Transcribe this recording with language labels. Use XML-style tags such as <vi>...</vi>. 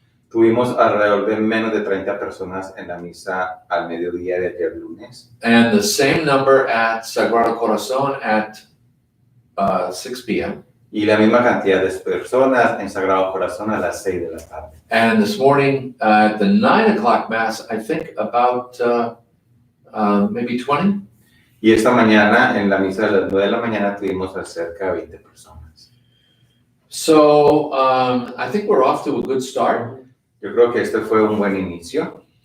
<es>Tuvimos alrededor de menos de 30 personas en la misa al mediodía de ayer lunes.</es> <en>And the same number at Sagrado Corazón at 6 p.m.</en> <es>Y la misma cantidad de personas en Sagrado Corazón a las 6 de la tarde.</es> <en>And this morning at the 9 o'clock Mass, I think about maybe 20.</en> <es>Y esta mañana en la misa de las 9 de la mañana tuvimos cerca de 20 personas.</es> <en>So I think we're off to a good start.</en> <es>Yo creo que este fue un buen inicio.</es>